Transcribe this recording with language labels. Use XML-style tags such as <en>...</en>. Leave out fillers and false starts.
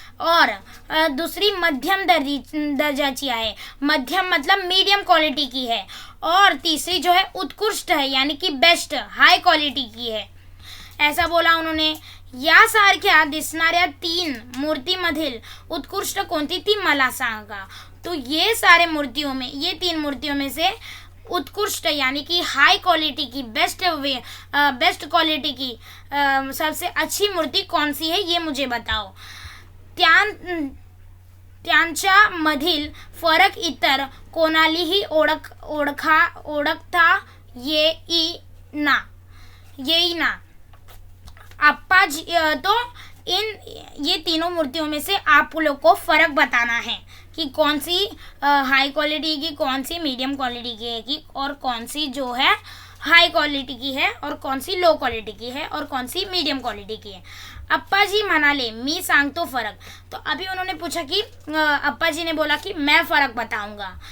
<hi>और</hi> <mr>दुसरी मध्यम दर्जाची आहे,</mr> <hi>मध्यम मतलब मीडियम क्वालिटी की है, और तीसरी जो है उत्कृष्ट है यानी कि बेस्ट हाई क्वालिटी की है, ऐसा बोला उन्होंने.</hi> <mr>यासारख्या दिसणाऱ्या 3 मूर्तीमधील उत्कृष्ट कोणती ती मला सांगा.</mr> <hi>तो ये सारे मूर्तियों में, ये 3 मूर्तियों में से उत्कृष्ट यानी कि हाई क्वालिटी की, बेस्ट क्वालिटी की सबसे अच्छी मूर्ति कौन सी है ये मुझे बताओ.</hi> <mr>त्यांच्या मधील फरक इतर कोणालाही ओळखता येईना.</mr> <hi>अप्पा जी, तो ये तीनों मूर्तियों में से आप लोग को फर्क बताना है कि कौन सी हाई क्वालिटी की, कौन सी मीडियम क्वालिटी की है कि, और कौन सी जो है हाई क्वालिटी की है, और कौन सी लो क्वालिटी की है, और कौन सी मीडियम क्वालिटी की है.</hi> <mr>अप्पा जी म्हणाले मी सांगतो फरक.</mr> <hi>तो अभी उन्होंने पूछा कि अप्पा जी ने बोला कि मैं फरक बताऊंगा.</hi>